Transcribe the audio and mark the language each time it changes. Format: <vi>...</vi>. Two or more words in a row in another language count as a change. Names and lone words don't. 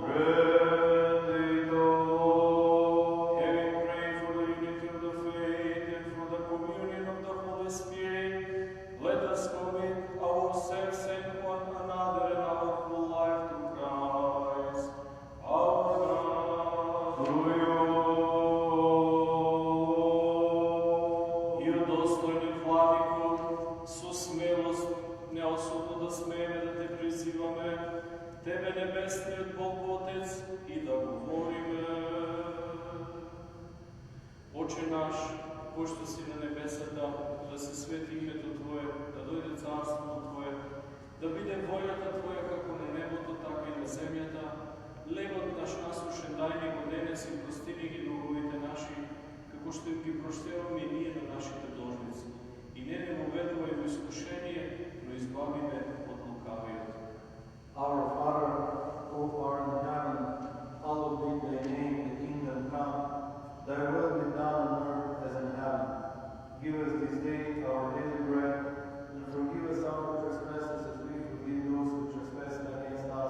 <en>Grant it, O Lord. Having prayed for the unity of the faith and for the communion of the Holy Spirit, let us commit ourselves and one another and our whole life to Christ, our God. To you.</en> <mk>И достойни Владико, со смелост неосудно да смееме да те призиваме, Тебе Небесният Бог Отец, и да говориме. Отче наш, којшто си на небесата, да се свети името Твое, да дојде царството Твое, да биде вољата Твоја како на небото, така и на земјата. Левот наш насушен дај ни го денес и прости ни ги долговите наши, како што им ги проштеваме и ние на нашите должници. И не ни воведувај во искушение, но избави ме од лукавиот.</mk> <en>Our Father, who art in heaven, hallowed be thy name, the kingdom come. Thy will be done on earth as in heaven. Give us this day our daily bread, and forgive us our trespasses as we forgive those who trespass against us.</en>